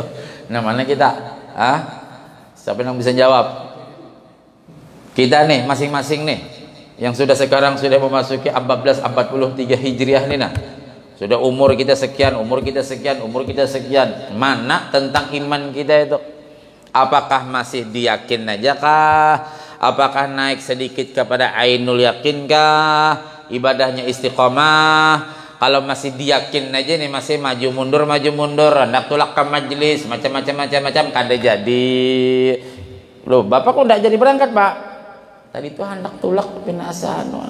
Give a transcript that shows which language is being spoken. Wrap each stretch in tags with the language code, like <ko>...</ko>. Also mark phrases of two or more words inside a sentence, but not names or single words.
<id>Nah mana kita? Siapa yang bisa jawab? Kita nih, masing-masing nih, yang sekarang sudah memasuki 1443 Hijriah nih nah. Sudah umur kita sekian. Mana tentang iman kita itu? Apakah masih diyakin aja kah? Apakah naik sedikit kepada ainul yakin kah? Ibadahnya istiqomah?</id> <bjn>Kalau masih diyakin aja nih, masih maju mundur, hendak tulak ke majelis, macam-macam kada jadi.</bjn> <id>Loh, Bapak kok enggak jadi berangkat, Pak? Tadi itu</id> <bjn>hendak tulak pinasan.</bjn>